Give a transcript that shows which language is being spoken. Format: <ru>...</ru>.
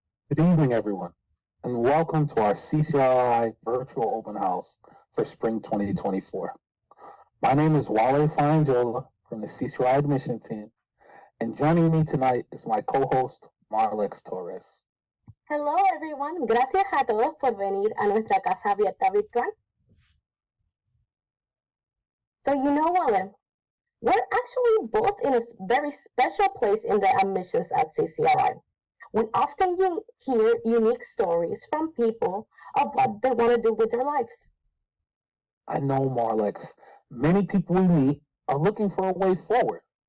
<en>Good evening, everyone, and welcome to our CCRI virtual open house for spring 2024. My name is Wale Farangiola from the CCRI admission team, and joining me tonight is my co-host, Marlex Torres. Hello everyone,</en> <es>gracias a todos por venir a nuestra casa abierta virtual.</es> <en>So you know what? We're actually both in a very special place in the admissions at CCRI. We often hear unique stories from people of what they want to do with their lives. I know, Marlex, many people we meet are looking for a way forward.</en>